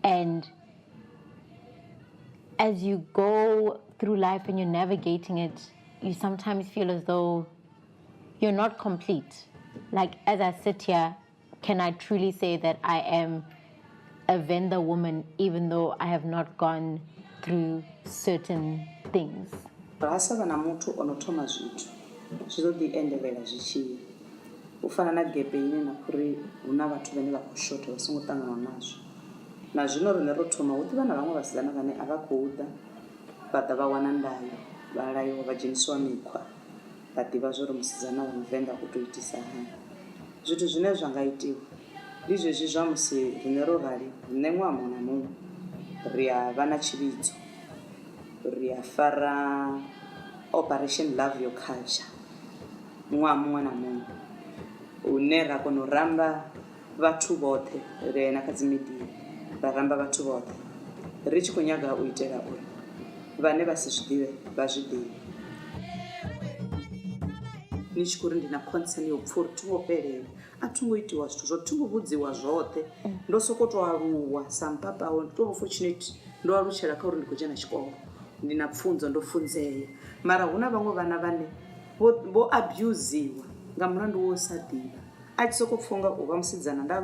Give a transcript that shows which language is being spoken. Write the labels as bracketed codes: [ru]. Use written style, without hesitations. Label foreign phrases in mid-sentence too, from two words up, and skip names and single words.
[en] And as you go through life and you're navigating it, you sometimes feel as though you're not complete. Like, as I sit here, can I truly say that I am a Venda woman, even though I have not gone through certain things? [ve] Asava na muthu onothoma zwithu zwizoḓiendelela zwi tshiya u fana na gepe ine na khuri hu na vhathu vhane vha khou shotha vha songo ṱangana nazwo na zwino riṋe ro thoma hu ḓivha na vhaṅwe vhasidzana vhane a vha khou ḓa vha ḓa vha wana ndayo vha laiwa vha dzhenisiwa mikhwa vha ḓivha zwo ri musidzana wa muvenḓa u tou itisa hani. Zwithu zwine zwa nga itiwa ndi zwezwi zwa musi riṋe ro rali riṋe ṅwaha muṅwe na muṅwe ri a vha na tshivhidzo ri a fara [en] operation love your culture [ve] ṅwaha muṅwe na muṅwe une ra kona u ramba vhathu vhoṱhe ri na kha dzi media ra ramba vhathu vhoṱhe ri tshi khou nyaga u itela uri vhane vha si zwi ḓivhe vha zwi ḓivhe. Ni tshi khou ri ndi na concern yo pfha uri thi ngo fhelela a thi ngo itiwa zwithu zwo thi ngo vhudziwa zwoṱhe ndo sokou tou aluwa sa mpapawe ndi tou fortunate ndo alutshela kha uri ndi khou dzhena tshikolo ndi na pfunzo ndo funzea mara hu na vhaṅwe vhana vhane vho abusiwa nga mulandu wo u sa ḓivha a tshi sokou pfha unga u vha musidzana